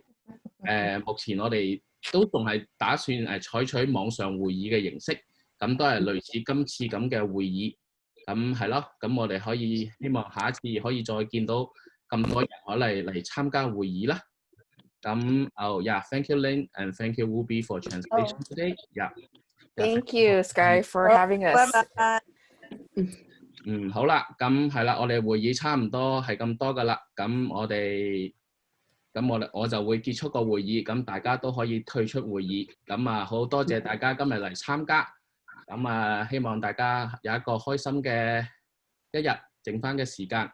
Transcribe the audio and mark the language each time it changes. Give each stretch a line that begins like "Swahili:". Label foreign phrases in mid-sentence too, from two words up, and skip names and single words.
Cantonese: 目前我哋都仲係打算採取網上會議嘅形式，咁都係類似今次咁嘅會議。咁係咯，咁我哋可以希望下一次可以再見到咁多人嚟參加會議啦。
English: 咁 thank you Lynn and thank you Ruby for translation today. Thank you Sky for having us.
Cantonese: 好啦，咁係啦，我哋會議差唔多係咁多噶啦。咁我就會結束個會議，咁大家都可以退出會議。咁好多謝大家今日嚟參加。咁希望大家有一個開心嘅一日，剩翻嘅時間。